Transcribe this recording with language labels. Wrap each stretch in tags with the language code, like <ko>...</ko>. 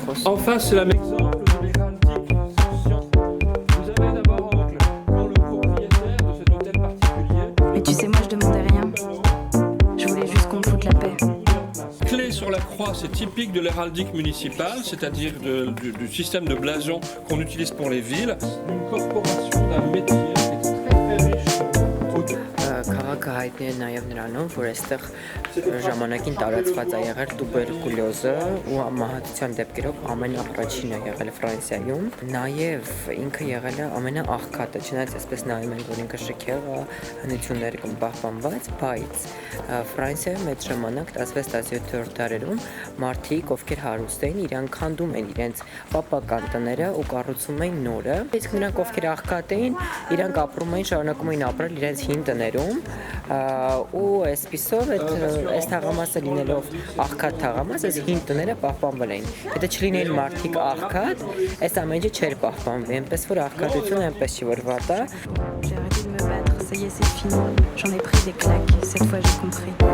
<fr>Enfin, c'est la maison de l'héraldique. Vous avez d'abord en oncle pour le propriétaire de cet hôtel particulier. Mais tu sais, moi, je demandais rien. Je voulais juste qu'on me foute la paix. Clé sur la croix, c'est typique de l'héraldique municipale, c'est-à-dire du système de blason qu'on utilise pour les villes. Une corporation d'un métier qui est très très riche.</fr> <hy>Քաղաքը հայտնի է նաև նրանով, որ այստեղ ժամանակին տարածված է եղել տուբերկուլյոզը ու մահացության դեպքերով ամենաառաջինը եղել Ֆրանսիայում։ Նաև ինքը եղել է ամենաաղքատը, չնայած այսպես նայում են, որ ինքը շքեղ է, հնությունները կամ պահպանված, բայց Ֆրանսիայում այդ ժամանակ 16-17-րդ դարերում մարդիկ, ովքեր հարուստ էին, իրանք քանդում են իրենց պապական տները ու կառուցում էին նորը։ Իսկ նրանք, ովքեր աղքատ էին, իրանք ապրում էին, շարունակում էին ապրել իրենց հին տներում ու այսպիսով այս թաղամասը լինելով աղքատ թաղամաս, այս հին տները պահպանվել էին։ Եթե չլինեին մարդիկ աղքատ, այս ամեն ինչը չէր պահպանվի, այնպես որ աղքատությունը այնպես չի որ վատ է։</hy> <fr>J'ai arrêté de me battre, ça y est, c'est fini. J'en ai pris des claques, cette fois j'ai compris.</fr>